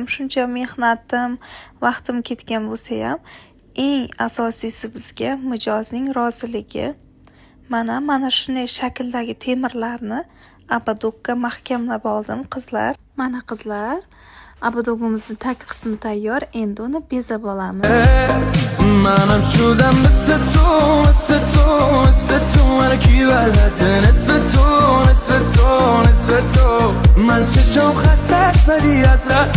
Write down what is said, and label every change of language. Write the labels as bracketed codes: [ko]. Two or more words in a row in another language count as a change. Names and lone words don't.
[uz] Shuncha mehnatim, vaqtim ketgan bo'lsa ham, eng asosiysi bizga mijozning roziligi. Mana shunday shakldagi temirlarni abadokka mahkamlab oldim, qizlar. Mana qizlar, abadogimizni tag qismi tayyor. Endi uni bezab olamiz. [fa] منم شدم مثل تو هرکی بلده نصف تو من چشم خسته است ولی از